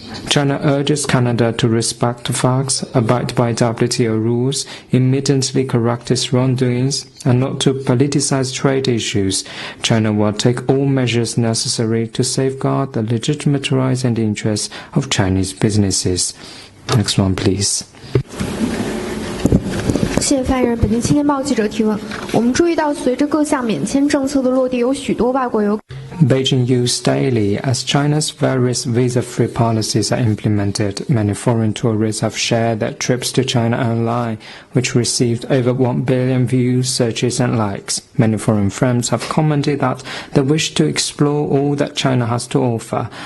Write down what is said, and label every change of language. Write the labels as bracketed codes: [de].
[en] China urges Canada to respect facts, abide by WTO rules, immediately correct its wrongdoings, and not to politicize trade issues. China will take all measures necessary to safeguard the legitimate rights and interests of Chinese businesses. Next one, please. [zh] 谢谢发言人。北京青年报记者提问：我们注意到，随着各项免签政策的落地，有许多外国游。 [en] Beijing used daily. As China's various visa-free policies are implemented, many foreign tourists have shared their trips to China online, which received over 1 billion views, searches and likes. Many foreign friends have commented that they wish to explore all that China has to offer.